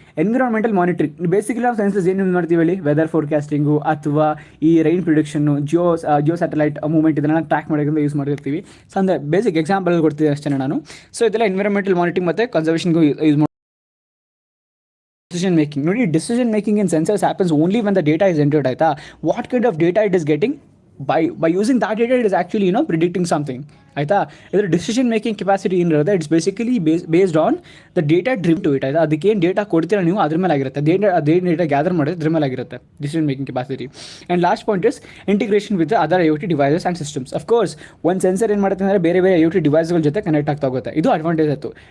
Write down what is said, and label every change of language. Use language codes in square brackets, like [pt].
[kn] Environmental monitoring basically ನಾವು census ಏನು use ಮಾಡ್ತೀವಿ ಹೇಳಿ, ವೆದರ್ ಫೋರ್ಕಾಸ್ಟಿಂಗು ಅಥವಾ ಈ rain prediction, Jio satellite movement ಇದನ್ನು ಟ್ರ್ಯಾಕ್ ಮಾಡೋದ್ರಿಂದ ಯೂಸ್ ಮಾಡಿರ್ತೀವಿ. ಸೊ ಅಂದರೆ ಬೇಸಿಕ್ ಎಕ್ಸಾಂಪಲ್ ಕೊಡ್ತೀನಿ ಅಷ್ಟೇ ನಾನು. ಸೊ ಇದೆಲ್ಲ ಎನ್ವಿರಾನ್ಮೆಂಟಲ್ ಮಾನಿಟ್ರಿಂಗ್ ಮತ್ತು ಕನ್ಸರ್ವೇಷನ್ಗೂ ಯೂಸ್ ಮಾಡಿ. [en] Decision making ನೋಡಿ, decision making in sensors happens only when the data is entered ಆಯಿತಾ. What kind of data it is getting by using that data, it is actually predicting something ಆಯಿತಾ. ಇದರ decision making capacity ಏನಿರುತ್ತೆ it's basically based on the data dream to it ಆಯಿತಾ. [kn] ಅದಕ್ಕೇನು data ಕೊಡ್ತೀರಾ ನೀವು ಅದ್ರ ಮೇಲೆ ಆಗಿರುತ್ತೆ, ಅದೇನು ಡೇಟಾ ಗ್ಯಾದರ್ ಮಾಡೋದು ಅದ್ರ ಮೇಲೆ ಆಗಿರುತ್ತೆ decision making capacity. [en] And last point is integration with other IoT devices and systems. [kn] Of course ಒಂದು ಸೆನ್ಸರ್ ಏನು ಮಾಡುತ್ತೆ ಅಂದರೆ ಬೇರೆ ಬೇರೆ IoT ಡಿವೈಸ್ಗಳ ಜೊತೆ ಕನೆಕ್ಟ್ ಆಗ್ತಾ ಹೋಗುತ್ತೆ, ಇದು ಅಡ್ವಾಂಟೇಜ್ ಆಯಿತು.